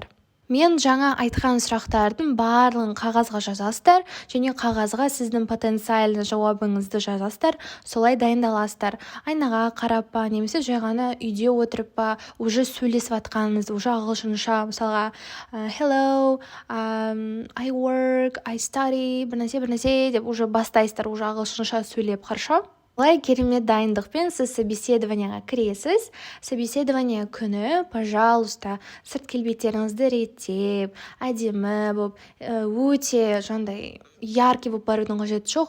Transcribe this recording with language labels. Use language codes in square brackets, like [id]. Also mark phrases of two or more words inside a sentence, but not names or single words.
[kk] Мен жаңа айтқан сұрақтардың барлығын қағазға жазасыздар, және қағазға сіздің потенциальды жауабыңызды жазасыздар, солай дайындаласыздар. Айнаға қарап па, немесе жай ғана үйде отырып па, уже сөйлесіп атқаныңызды, уже ағылшынша, мысалға [en] hello, I work, I study, [kk] бірнәрсе деп уже бастайсыздар, уже ағылшынша сөйлеп, хорошо? Олай керемет дайындықпен сіз собеседованияға кіресіз. Собеседование күні, пожалуйста, сырт келбеттеріңізді реттеп, әдемі болып, өте жандай яркий болып барудың қажеті жоқ.